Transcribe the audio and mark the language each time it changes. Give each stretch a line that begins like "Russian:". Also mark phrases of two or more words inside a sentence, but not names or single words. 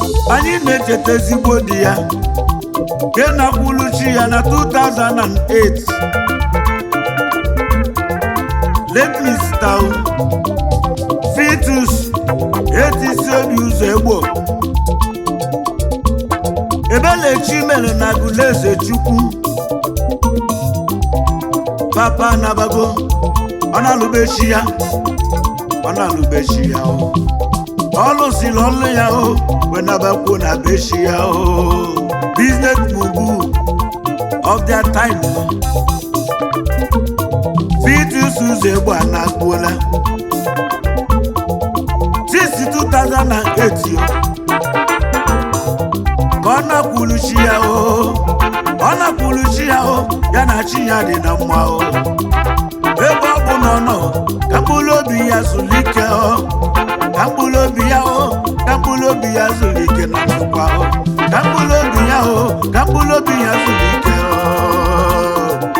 Igbo: Anyị na-echeta ezigbo di ya, nke na-akwụlụ chi ya na two thousand and eight. Late Mister Vitus Etisi Obi Ụzọ Egbo. Ebele chi mere na Agụleze Chukwu. Papa Nabago, ọ na-alụbechi ya, ọ na-alụbechi ya o. Ọ lụsịrị ọlụ ya o, wee nabakwuo na bechi ya o.
English: Business mogul of their time.
Igbo: Vitus Ụzọ Egbo anagbuola. Since two thousand and eight o, ka ọ nakwulu chi ya o, ọ nakwulu chi ya o, ya na chi ya dị na mma o. Ebe ọ bụ na ọ nọ, ka mkpụrụ obi ya zuru ike o, ka mkpụrụ obi ya o, ka mkpụrụ obi ya zuru ike na ndokwa o, ka mkpụrụ obi ya o, ka mkpụrụ obi ya zuru ike o.